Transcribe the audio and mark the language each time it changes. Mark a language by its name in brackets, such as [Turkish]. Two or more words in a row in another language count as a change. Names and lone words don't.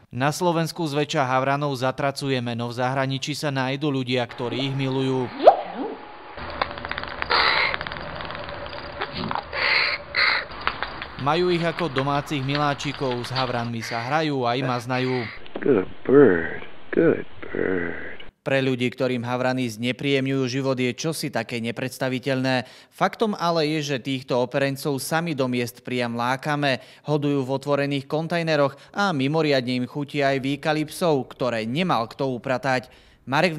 [Slovak] Na Slovensku zväčša havranov zatracujeme, no v zahraničí sa nájdu ľudia, ktorí ich milujú. Majú ich ako domácich miláčikov, s havranmi sa hrajú aj maznajú. [English] Good bird, good bird. [Slovak] Pre ľudí, ktorým havrany znepríjemňujú život, je čosi také nepredstaviteľné. Faktom ale je, že týchto operencov sami do miest priam lákame, hodujú v otvorených kontajneroch a mimoriadne im chutí aj výkaly psov, ktoré nemal kto upratať.